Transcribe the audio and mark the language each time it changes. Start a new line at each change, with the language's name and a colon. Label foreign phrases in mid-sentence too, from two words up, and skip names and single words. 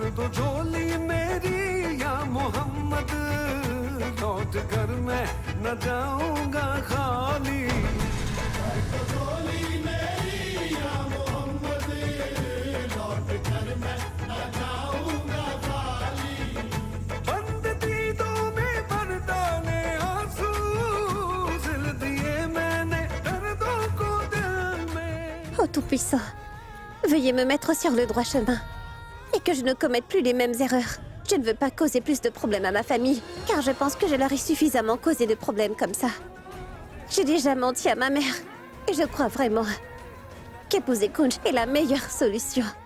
Hindi: दो झोली मेरी या मोहम्मद लौट कर मैं न जाऊंगा खाली भर दो झोली मेरी या मोहम्मद लौट कर मैं न जाऊंगा खाली बंद दीदों में भर डाले आंसू सिल दिए मैंने दर्दों को
French: Tout-Puissant, veuillez me mettre sur le droit chemin et que je ne commette plus les mêmes erreurs. Je ne veux pas causer plus de problèmes à ma famille, car je pense que je leur ai suffisamment causé de problèmes comme ça. J'ai déjà menti à ma mère, et je crois vraiment qu'épouser Kunj est la meilleure solution.